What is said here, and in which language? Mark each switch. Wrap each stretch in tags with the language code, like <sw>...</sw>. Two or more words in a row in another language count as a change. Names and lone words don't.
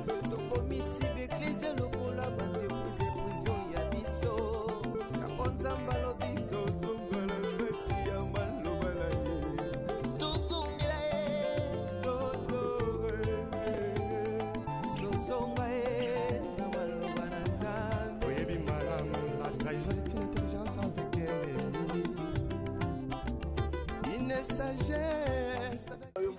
<ln>Tokomisi beglise lokola bandeko ze privio ya biso. Yango Nzambe alobi tozonga na kati ya maloba na ye. Tozongela ye. Tozonga ye. Tozonga ye na maloba na Nzambe. Oyebi malamu,</ln> <fr>la trahison est une intelligence avec un ennemi. Une sagesse avec</fr>